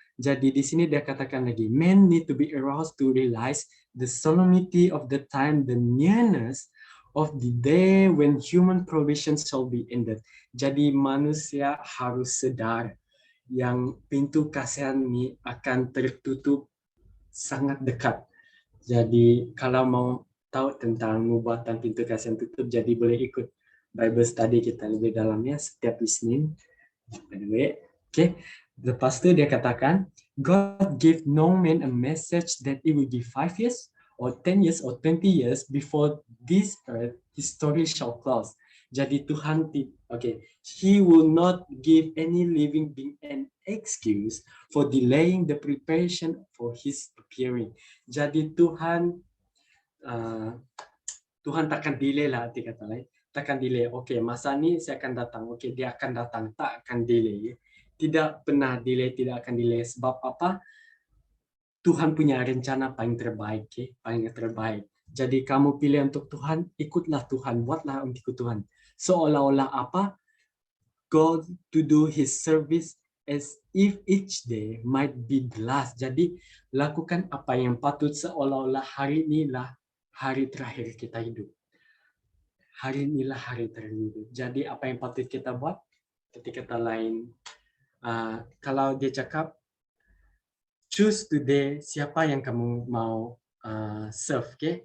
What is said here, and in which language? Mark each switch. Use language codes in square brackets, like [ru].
[ms] Jadi di sini dia katakan lagi, [en] men need to be aroused to realize the solemnity of the time, the nearness of the day when human provision shall be ended. [ms] Jadi manusia harus sadar yang pintu kasihan ini akan tertutup sangat dekat. Jadi kalau mau tahu tentang pembuatan pintu kasihan tutup, jadi boleh ikut Bible study kita lebih dalamnya setiap Isnin. [en] Anyway, okay. [ms] Lepas itu dia katakan, [en] God give no man a message that it will be 5 years or 10 years or 20 years before this earth history shall close. [ms] Jadi Tuhan, [en] He will not give any living being an excuse for delaying the preparation for His appearing. [ms] Jadi Tuhan takkan delay lah, arti kata lain. Takkan delay. Okey, masa ni saya akan datang. Okey, dia akan datang. Tak akan delay. Tidak pernah delay, tidak akan delay. Sebab apa? Tuhan punya rencana paling terbaik. Okay? Paling terbaik. Jadi kamu pilih untuk Tuhan, ikutlah Tuhan. Buatlah untuk Tuhan. Seolah-olah apa? [en] God to do His service as if each day might be the last. [ms] Jadi lakukan apa yang patut seolah-olah hari inilah hari terakhir kita hidup. Hari inilah hari terakhir hidup. Jadi apa yang patut kita buat? Ketika kata lain, kalau dia cakap, [en] choose today [ms] siapa yang kamu mau serve, okay?